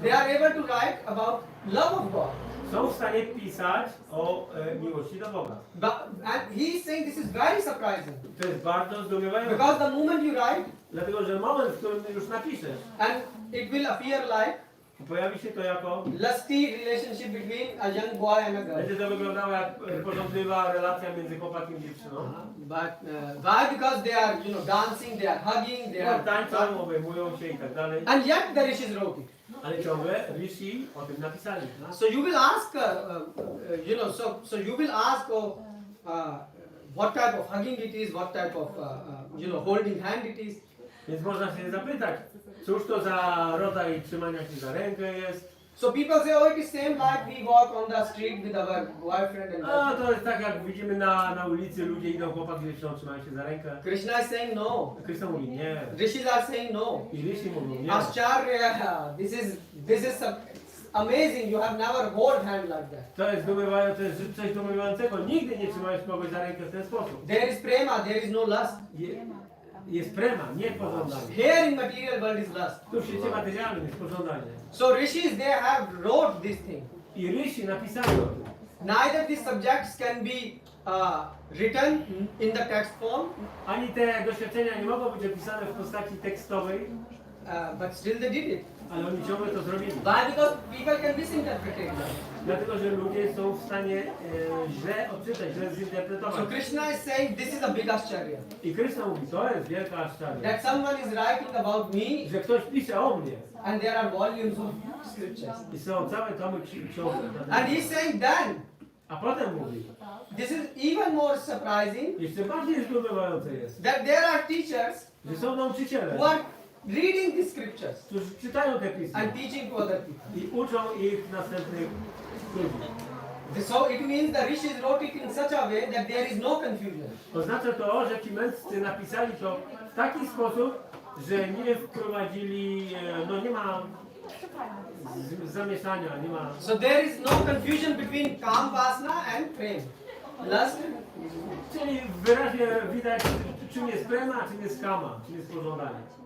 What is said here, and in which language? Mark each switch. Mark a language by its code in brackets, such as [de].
[en] They are able to write about love of God. [pl] Są w stanie pisać o miłości do Boga. [en] And he is saying this is very surprising. [pl] To jest bardzo zdumiewające. [en] Because the moment you write, [pl] Dlatego, że moment, w którym już napiszesz, [en] and it will appear like [pl] pojawi się to jako, [en] lusty relationship between a young boy and a girl. [pl] będzie to wyglądało jak porządliwa relacja między chłopakiem i dziewczyną. [en] But why? Because they are, dancing, they are hugging, they are [pl] Tańczą, obejmują się i tak dalej. [en] and yet the rishis wrote it. [pl] Ale ciągle Rishi o tym napisali. [en] So you will ask, so you will ask, what type of hugging it is, what type of, holding hand it is. [pl] Więc można się zapytać, cóż to za rodzaj trzymania się za rękę jest. [en] So people say, oh, it is same like we walk on the street with our boyfriend and [pl] A to jest tak, jak widzimy na ulicy, ludzie idą, chłopak z dziewczyną trzymają się za rękę. [en] Krishna is saying no. [pl] Krishna mówi nie. [en] Rishis are saying no. [pl] I Rishi mówią nie. [en] Ascharya, this is amazing. You have never hold hand like that. [pl] To jest zdumiewające, to jest coś zdumiewającego. Nigdy nie trzymałeś kogoś za rękę w ten sposób. [en] There is prema, there is no lust. [pl] Jest prema, nie pożądanie. [en] Here in material world is lust. [pl] Tu w świecie materialnym jest pożądanie. [en] So rishis, they have wrote this thing. [pl] I Rishi napisali o tym. [en] Neither these subjects can be written in the text form, [pl] Ani te doświadczenia nie mogą być opisane w postaci tekstowej, [en] but still they did it. [pl] ale oni ciągle to zrobili. [en] Why? Because people can misinterpret it. [pl] Dlatego, że ludzie są w stanie źle odczytać, źle zinterpretować. [en] So Krishna is saying this is a big ascharya. [pl] I Krishna mówi, to jest wielka aszczarnia. [en] That someone is writing about me [pl] Że ktoś pisze o mnie. [en] and there are volumes of scriptures. [pl] I są całe tomy książek. [en] And he's saying then, [pl] A potem mówi, [en] this is even more surprising, [pl] jeszcze bardziej zdumiewające jest, [en] that there are teachers [pl] że są nauczyciele, [en] who are reading the scriptures [pl] którzy czytają te pisma [en] and teaching to other people. [pl] i uczą ich następnych ludzi. [en] So it means the rishis wrote it in such a way that there is no confusion. [pl] Oznacza to, że ci mędrcy napisali to w taki sposób, że nie wprowadzili, nie ma zamieszania, nie ma. [en] So there is no confusion between kam vasana and prem. Lust. [pl] Czyli wyraźnie widać, czym jest prema, a czym jest kama, czym jest pożądanie.